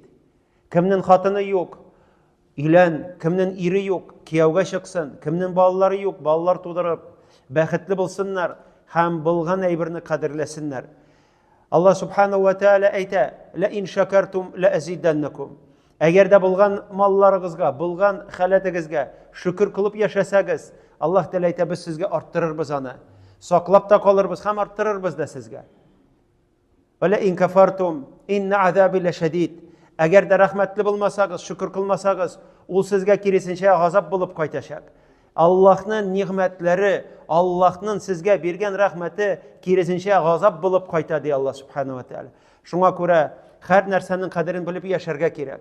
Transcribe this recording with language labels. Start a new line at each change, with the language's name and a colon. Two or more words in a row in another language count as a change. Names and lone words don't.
Tatar: Кемнең хатыны юк, илән, кемнең ире юк, кияүгә чыксын, кемнең балалары юк, балалар тудырып, бәхетле булсыннар һәм булган әйберне кадерләсеннәр. Аллаһ
Arabic: سبحانه وتعالى
Tatar: әйтә:
Arabic: "لئن شكرتم لأزيدنكم."
Tatar: Әгәр дә булган малларыгызга, булган халәтегезгә шөкер кылып яшәсәгез, Аллаһ Тәала әйтә: "Без сезгә арттырырбыз аны. Саклап та калырбыз һәм арттырырбыз да сезгә."
Arabic: "ولئن كفرتم إن عذابي لشديد."
Tatar: Әгәр дә рәхмәтле булмасагыз, шөкер кылмасагыз, ул сезгә киресенчә газап булып кайтачак. Аллаһның нигъмәтләре, Аллаһның сезгә биргән рәхмәте киресенчә газап булып кайта, ди Аллаһ
Arabic: سبحانه وتعالى.
Tatar: Шуңа күрә һәр нәрсәнең кадерен белеп яшәргә кирәк.